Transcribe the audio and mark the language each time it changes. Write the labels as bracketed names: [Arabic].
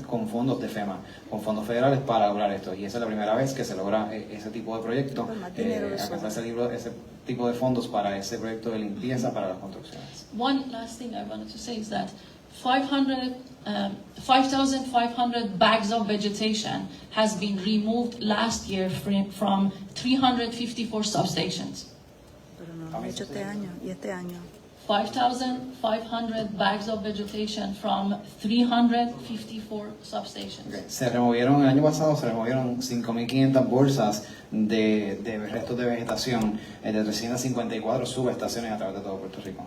[Spanish] Con fondos de FEMA, con fondos federales para lograr esto. Y esa es la primera vez que se logra ese tipo de proyecto, alcanzar ese tipo de fondos para ese proyecto de limpieza para las construcciones. [English] One last thing I wanted to say is that 5,500 bags of vegetation has been removed last year from 354 substations. [Spanish] Pero no lo he hecho este año y este año. [English] 5,500 bags of vegetation from 354 substations. Okay. [Spanish] El año pasado se removieron 5.500 bolsas de restos de vegetación de 354 subestaciones a través de todo Puerto Rico.